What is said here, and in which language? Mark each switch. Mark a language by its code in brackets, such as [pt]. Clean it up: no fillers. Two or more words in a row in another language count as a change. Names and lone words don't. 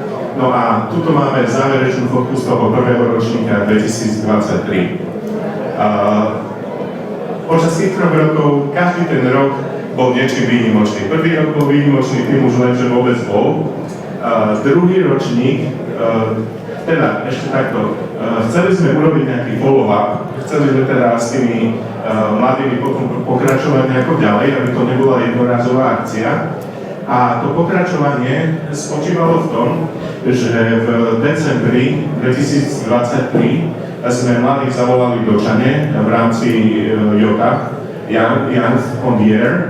[sk] No a tuto máme záverečnú fotku z toho prvého ročníka 2023. Počas tých 3 rokov, každý ten rok bol niečím výnimočný. Prvý rok bol výnimočný tým už len, že vôbec bol. Druhý ročník, teda ešte takto, chceli sme urobiť nejaký follow-up, chceli sme teda s tými mladými potom pokračovať nejako ďalej, aby to nebola jednorázová akcia. A to pokračovanie spočívalo v tom, že v decembri 2023 sme mladých zavolali do Čane v rámci JOTA, Young on the Air.